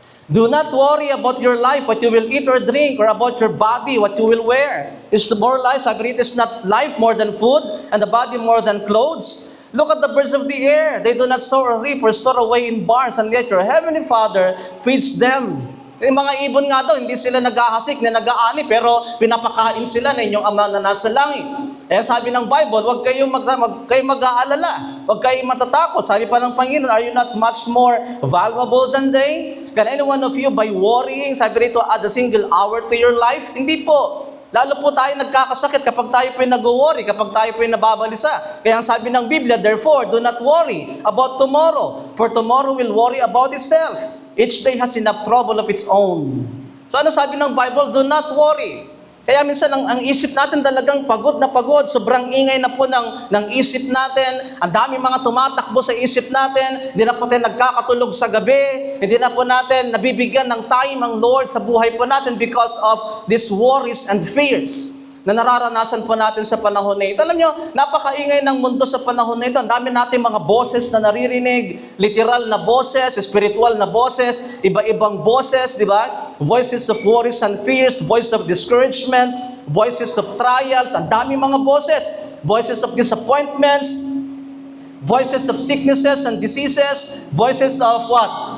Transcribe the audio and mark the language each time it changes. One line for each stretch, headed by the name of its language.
English: Do not worry about your life, what you will eat or drink, or about your body, what you will wear. Is the more life,
Filipino: sabi rito,
English: is not life more than food, and the body more than clothes? Look at the birds of the air. They do not sow or reap or store away in barns, and yet your heavenly Father feeds them.
Filipino: Yung mga ibon nga daw, hindi sila nag-ahasik na nag-aani, pero pinapakain sila ng inyong Ama na nasa langit. Kaya sabi ng Bible, huwag kayong mag-aalala, huwag kayong matatakot. Sabi pa ng Panginoon,
English: are you not much more valuable than they? Can any one of you, by worrying,
Filipino: sabi rito,
English: add a single hour to your life?
Filipino: Hindi po. Lalo po tayo nagkakasakit kapag tayo po nag-worry, kapag tayo po nababalisa. Kaya ang sabi ng Biblia,
English: therefore, do not worry about tomorrow, for tomorrow will worry about itself. Each day has enough trouble of its own. So
Filipino: ano sabi ng
English: Bible? Do not worry.
Filipino: Kaya minsan ang isip natin talagang pagod na pagod, sobrang ingay na po ng isip natin, ang dami mga tumatakbo sa isip natin, hindi na po tayo nagkakatulog sa gabi, hindi na po natin nabibigyan ng time ang Lord sa buhay po natin
English: because of these worries and fears.
Filipino: na nararanasan po natin sa panahon na ito. Alam nyo, napakaingay ng mundo sa panahon na ito. Ang dami natin mga boses na naririnig, literal na boses, spiritual na boses, iba-ibang boses, di ba?
English: Voices of worries and fears, voice of discouragement, voices of trials,
Filipino: ang dami mga boses,
English: voices of disappointments, voices of sicknesses and diseases, voices of what?